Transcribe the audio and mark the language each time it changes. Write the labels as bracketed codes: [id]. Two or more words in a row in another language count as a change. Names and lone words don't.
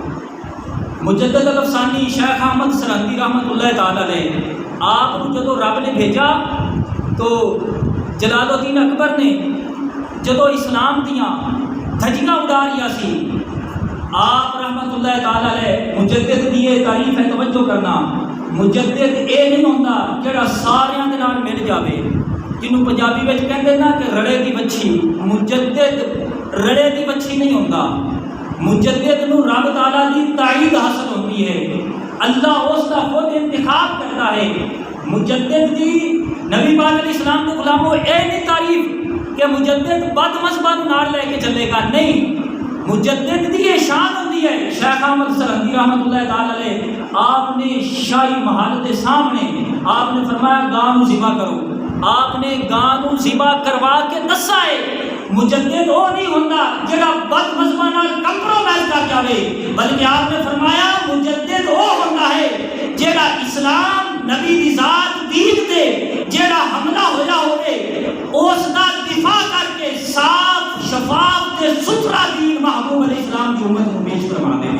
[pa] مجدد الافسانی شیخ احمد سرہندی رحمۃ اللہ تعالیٰ علیہ آپ کو جدو رب نے بھیجا تو جلال الدین اکبر نے جدو اسلام دیاں دھجیاں اڑا رہی سی، آپ رحمۃ اللہ تعالیٰ علیہ مجدد دی یہ تعریف ہے، توجہ کرنا، مجدد اے نہیں ہوتا جڑا ساریاں دے نال مل جاوے، جنہوں پنجابی وچ کہندے نا کہ رڑے دی بچھی، مجدد رڑے دی بچھی نہیں ہوتا. مجدد نو رب تعالیٰ دی [ur] تائید حاصل ہوتی ہے، اللہ اس کا خود انتخاب کرتا ہے. مجدد دی نبی پاک علیہ السلام کے غلاموں اے نہیں تعریف کہ مجدد [pa] بد مذہباں نال لے کے چلے گا، [ur] نہیں، مجدد دی یہ شان ہوتی ہے. شیخ احمد سرہندی رحمۃ اللہ تعالیٰ علیہ آپ نے شاہی محل کے سامنے آپ نے فرمایا گاں نو ذبح [pa] کرو، آپ نے گاں نو ذبح کروا کے دسا ہے مجدد وہ نہیں ہوتا جڑا بد مذہباں نال کمپرومائز کر جاوے، بلکہ آپ نے فرمایا مجدد وہ ہوتا ہے جڑا اسلام نبی دی ذات دین تے جڑا حملہ ہویا ہوئے اس دا دفاع کر کے صاف شفاف تے ستھرا دین محبوب علیہ السلام کی امت کو پیش فرما دے.